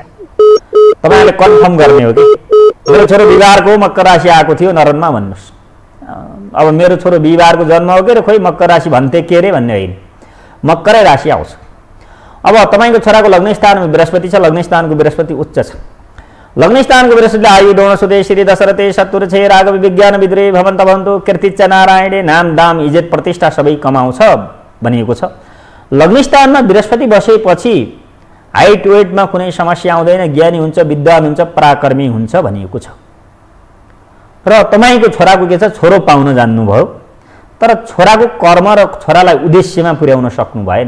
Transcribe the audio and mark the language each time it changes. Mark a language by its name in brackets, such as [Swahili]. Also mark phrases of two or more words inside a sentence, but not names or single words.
[Nepali] तपाईँले कन्फर्म गर्ने हो कि मेरो छोरो बिहिबारको मकर राशि आएको थियो नरनमा भन्नुहोस्। अब मेरो छोरो बिहिबारको जन्म हो के रे, खोइ मकर राशि भन्थे के रे भन्ने होइन, मकरै राशि आउँछ। अब तपाईँको छोराको लग्न स्थानमा बृहस्पति छ। लग्न स्थानको बृहस्पति उच्च छ। लग्न स्थानको बृहस्पतिले [Sanskrit] आयु दोण सुदे श्री दशरथे शत्रु छे राघव विज्ञान विद्रे भवन्त भवन्तु कीर्तिच्च नारायणे [Nepali] नाम दाम इज्जत प्रतिष्ठा सबै कमाउँछ भनिएको छ। लग्न स्थानमा बृहस्पति बसेपछि [English] height weightमा [Nepali] कुनै समस्या आउँदैन, ज्ञानी हुन्छ, विद्वान हुन्छ, पराक्रमी हुन्छ भनिएको छ। र तपाईँको छोराको के छ, छोरो पाउन जान्नुभयो तर छोराको कर्म र छोरालाई उद्देश्यमा पुर्याउन सक्नु भएन।